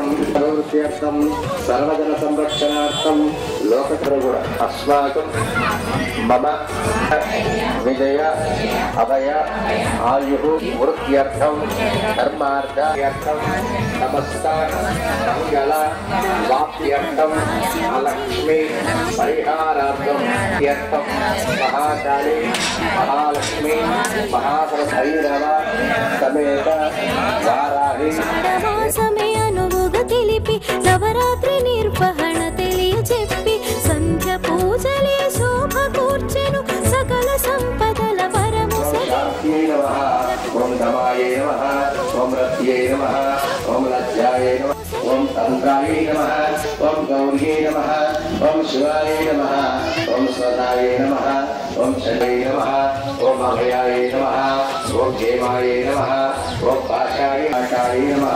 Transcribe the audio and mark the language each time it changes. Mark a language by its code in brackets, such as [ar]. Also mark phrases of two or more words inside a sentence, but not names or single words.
[sa] प्रवृत्त्यर्थं सर्वजनसंरक्षणार्थं लोकत्रयगुण अस्माकं मम विजय अभय आयुः वृत्त्यर्थं धर्मार्थार्थं समस्त मंगल वाप्त्यर्थं लक्ष्मी परिहारार्थं महाकाली महालक्ष्मी महाभैरव समेत वाराही [te] నవరాత్రి నిర్వహణ తెలియచెప్పి సంధ్య పూజలే శోభ కూర్చెను సకల సంపదల వరము [sa] ओम धमाये नमः ओम रत्ये नमः ओम लज्जाये नमः ओम तंत्राये नमः ओम गौर्ये नमः ओम शिवाय नमः ओम स्वदाय नमः ओम शनये नमः ओम अभयाय नमः ओम क्षेमाय नमः ओम पाशाय नमः